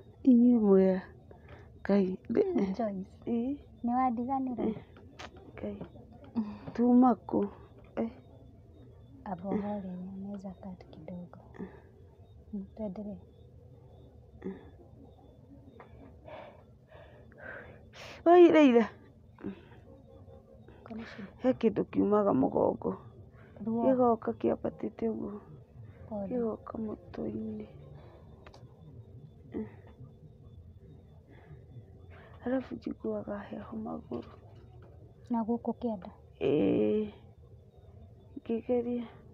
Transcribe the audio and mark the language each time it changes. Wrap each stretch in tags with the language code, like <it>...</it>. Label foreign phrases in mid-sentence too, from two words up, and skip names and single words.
<ki>inyuĩ mwega Ngai Joyce, ĩ nĩ wandiganĩra? Ngai tuma kũ Aba uhorewe,</ki> <sw>naweza kati kidogo. Tuendelee. oi Leila Kuna shida?</sw> <ki>he kĩndũ kiumaga mũgongo Ruo. gĩgoka kĩambatĩte ũguo</ki> <sw>Pole.</sw> <ki>gĩgoka mũtwe-inĩ arabu njiguaga heho magũrũ Na gũkũ kĩanda? ĩĩ ngĩgeria</ki>